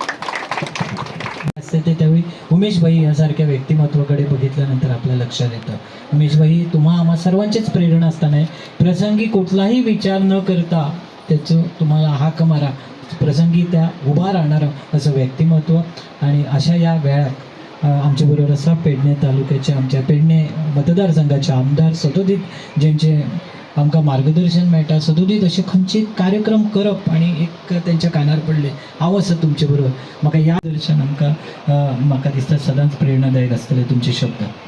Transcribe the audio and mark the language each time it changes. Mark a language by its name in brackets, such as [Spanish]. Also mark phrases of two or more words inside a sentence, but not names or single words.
[Marathi] असते ते त्यावेळी उमेशभाई यासारख्या व्यक्तिमत्वाकडे बघितल्यानंतर आपल्या लक्षात येतं. उमेशभाई आम्हा सर्वांचीच प्रेरणा असताना प्रसंगी कुठलाही विचार न करता त्याचं तुम्हाला हाक मारा, प्रसंगी त्या उभा राहणारं असं व्यक्तिमत्व. आणि अशा या वेळात आमच्याबरोबर असा पेडणे तालुक्याच्या आमच्या पेडणे मतदारसंघाचे आमदार [Konkani] सदोदित ज्यांचे आमकां मार्गदर्शन मेळटा, सदोदित असे खंयचीत कार्यक्रम करप आणि एक त्यांच्या कानार पडले हांव आसा तुमचे बरोबर. म्हाका या दर्शन म्हाका दिसता सदांच प्रेरणादायक आसतले तुमचे शब्द.